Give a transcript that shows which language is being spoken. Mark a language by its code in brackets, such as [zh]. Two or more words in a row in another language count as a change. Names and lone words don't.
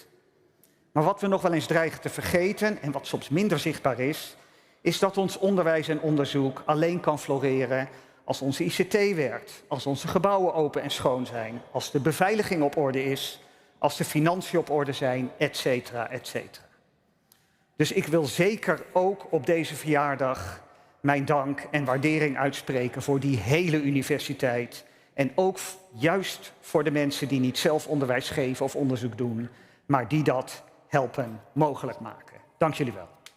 [nl] Maar wat we nog wel eens dreigen te vergeten en wat soms minder zichtbaar is dat ons onderwijs en onderzoek alleen kan floreren als onze ICT werkt, als onze gebouwen open en schoon zijn, als de beveiliging op orde is, als de financiën op orde zijn, [la] et cetera, et cetera. [nl] Dus ik wil zeker ook op deze verjaardag mijn dank en waardering uitspreken voor die hele universiteit. En ook juist voor de mensen die niet zelf onderwijs geven of onderzoek doen, maar die dat helpen mogelijk maken.